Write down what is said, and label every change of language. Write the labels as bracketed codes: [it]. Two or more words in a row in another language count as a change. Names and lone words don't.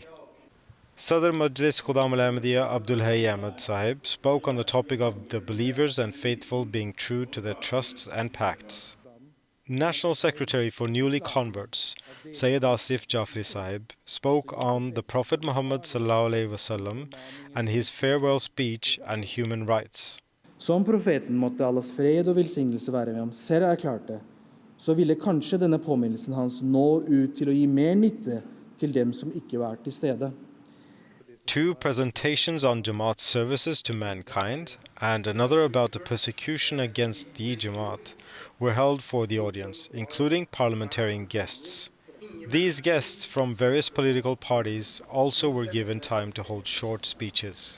[en] Sadr Majlis Khudam al-Ahmadiyya Abdul Hayy Ahmad Sahib spoke on the topic of the believers and faithful being true to their trusts and pacts. National Secretary for Newly Converts, Sayyid Asif Jafri Sahib, spoke on the Prophet Muhammad ﷺ and his farewell speech and human rights. [no] Som profeten måtte Allahs fred og velsignelse være med ham selv erklærte, så ville kanskje denne påminnelsen hans nå ut til å gi mer nytte til dem som ikke var til stede. [en] Two presentations on Jamaat's services to mankind and another about the persecution against the Jamaat were held for the audience, including parliamentarian guests. These guests from various political parties also were given time to hold short speeches.